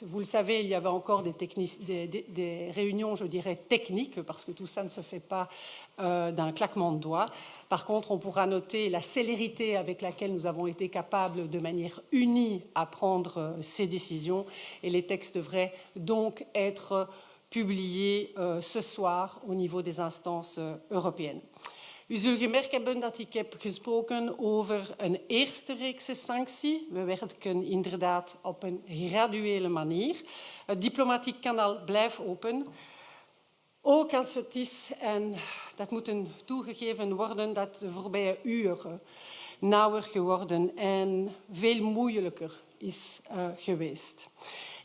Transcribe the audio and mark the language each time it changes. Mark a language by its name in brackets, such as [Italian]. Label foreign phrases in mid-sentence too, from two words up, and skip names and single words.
[French] Vous le savez, il y avait encore des réunions, je dirais, techniques, parce que tout ça ne se fait pas d'un claquement de doigts. Par contre, on pourra noter la célérité avec laquelle nous avons été capables de manière unie à prendre ces décisions et les textes devraient donc être publié ce soir au niveau des instances européennes. [Dutch] U zult gemerkt hebben dat ik heb gesproken over een eerste reekse sanctie. We werken inderdaad op een graduele manier. Het diplomatiek kanaal blijft open. Ook als het is, en dat moet toegegeven worden, dat de voorbije uren nauwer geworden en veel moeilijker is geweest.